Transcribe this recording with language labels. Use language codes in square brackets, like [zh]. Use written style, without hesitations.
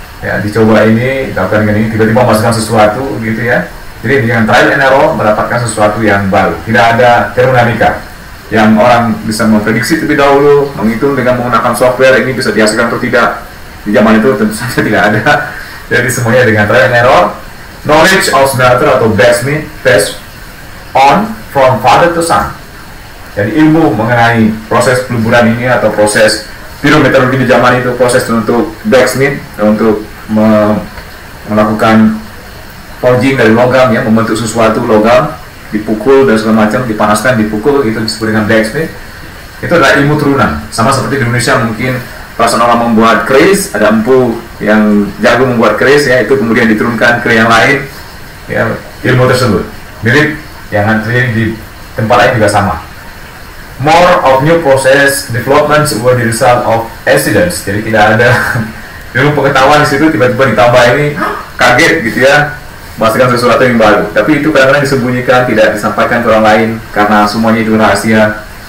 [id] Ya, dicoba ini, lakukan ini, tiba-tiba masukkan sesuatu gitu ya. Jadi dengan trial and error mendapatkan sesuatu yang baru. Tidak ada termodinamika yang orang bisa memprediksi terlebih dahulu, menghitung dengan menggunakan software ini bisa dihasilkan atau tidak. Di zaman itu tentu saja tidak ada. Jadi semuanya dengan trial and error. [en] Knowledge of smelter atau blacksmith passed on from father to son. [id] Jadi ilmu mengenai proses peleburan ini atau proses pyrometeorologi di zaman itu, proses untuk blacksmith untuk melakukan forging dari logam, ya, membentuk sesuatu logam, dipukul dan segala macam, dipanaskan, dipukul, itu disebut dengan blacksmith. Itu adalah ilmu turunan. Sama seperti di Indonesia mungkin perasaan orang membuat keris, ada empu yang jago membuat keris, ya, itu kemudian diturunkan ke yang lain, ya, ilmu tersebut. Mirip yang terjadi di tempat lain juga sama. [en] More of new process developments were the result of accidents. [id] Jadi tidak ada ilmu pengetahuan di situ, tiba-tiba ditambah ini, kaget gitu ya, menghasilkan sesuatu yang baru. Tapi itu kadang-kadang disembunyikan, tidak disampaikan ke orang lain karena semuanya itu rahasia.